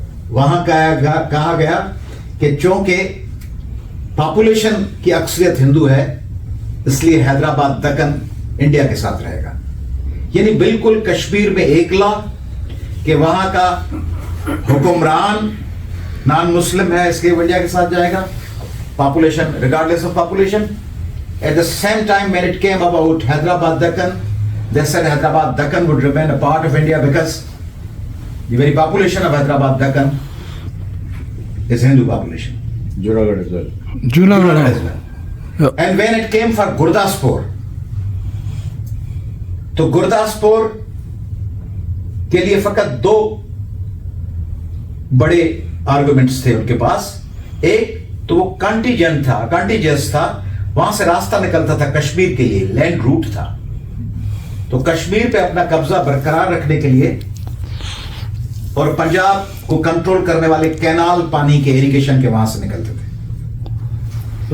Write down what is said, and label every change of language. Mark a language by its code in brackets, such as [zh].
[ur] وہاں کہا گیا کہ چونکہ پاپولیشن کی اکثریت ہندو ہے اس لیے حیدرآباد دکن انڈیا کے ساتھ رہے گا. یعنی بالکل کشمیر میں ایک لا کہ وہاں کا حکمران نان مسلم ہے اس لیے وہ انڈیا کے ساتھ جائے گا. [en] Population regardless of population. At the same time when it came about Hyderabad Deccan, they said Hyderabad Deccan would remain a part of India because the very population of Hyderabad Deccan is Hindu population. Junagadh as well. Junagadh as well. And when it came for Gurdaspur, [ur] تو گرداسپور کے لیے فقط دو بڑے arguments تھے ان کے پاس. ایک تو وہ کانٹیجنس تھا, وہاں سے راستہ نکلتا تھا کشمیر کے لیے, لینڈ روٹ تھا, تو کشمیر پہ اپنا قبضہ برقرار رکھنے کے لیے اور پنجاب کو کنٹرول کرنے والے کینال پانی کے ایریگیشن کے وہاں سے نکلتے تھے.